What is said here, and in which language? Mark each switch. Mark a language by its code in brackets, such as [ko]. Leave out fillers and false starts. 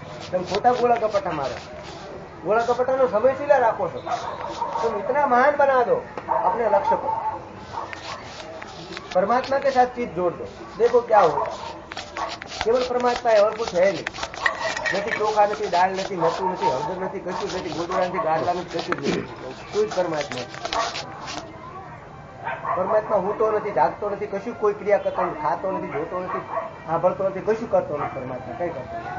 [gu] તમે ખોટા ગોળા ગપટા મારો, ગોળા ગપટાનો સમય સિલા રાખો છો. [hi] तुम इतना महान बना दो अपने लक्ष्य को, परमात्मा के साथ चीज जोड़ दो, देखो क्या होगा. केवल परमात्मा है और कुछ है नहीं. [gu] નથી ચોખા નથી, દાળ નથી, મરચું નથી, હળદર નથી, કશું જ નથી, ગોદડા નથી, ગાડલા નથી, કશું જ નથી. કોઈ જ પરમાત્મા. પરમાત્મા હોતો નથી, જાગતો નથી, કશું કોઈ ક્રિયા કરતો નથી, ખાતો નથી, જોતો નથી, સાંભળતો નથી, કશું કરતો નથી. પરમાત્મા કઈ કરતો નથી.